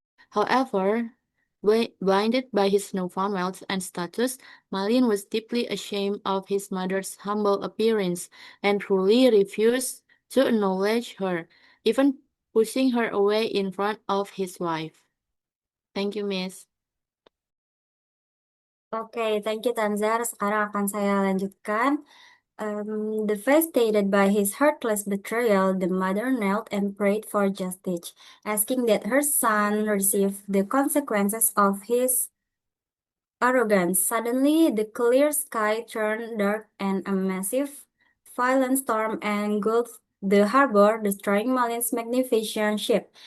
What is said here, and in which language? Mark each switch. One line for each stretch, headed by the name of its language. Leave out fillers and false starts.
English: However, blinded by his newfound wealth and status, Malin was deeply ashamed of his mother's humble appearance and cruelly refused to acknowledge her, even pushing her away in front of his wife. Thank you, Miss. Oke, thank you Tanzar.
Indonesian: Sekarang akan saya lanjutkan.
English: Devastated by his heartless betrayal, the mother knelt and prayed for justice, asking that her son receive the consequences of his arrogance. Suddenly, the clear sky turned dark and a massive, violent storm engulfed the harbor, destroying Malin's magnificent ship.